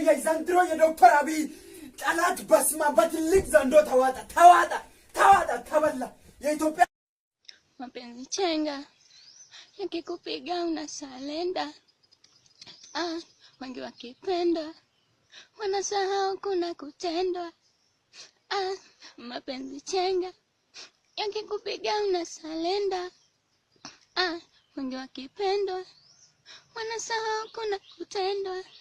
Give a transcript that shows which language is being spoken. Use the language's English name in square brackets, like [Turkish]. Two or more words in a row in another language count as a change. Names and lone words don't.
[Amharic] የዘንድሮ የዶክተር አብይ ጠላት በስማ በትልቅ ዘንዶ ተዋጣ ተበላ የኢትዮጵያ [Swahili] mapenzi chenga yakikupiga unasalenda wengi wakipenda wanasahau kuna kutendwa mapenzi chenga yakikupiga unasalenda wengi wakipendwa wanasahau kuna kutendwa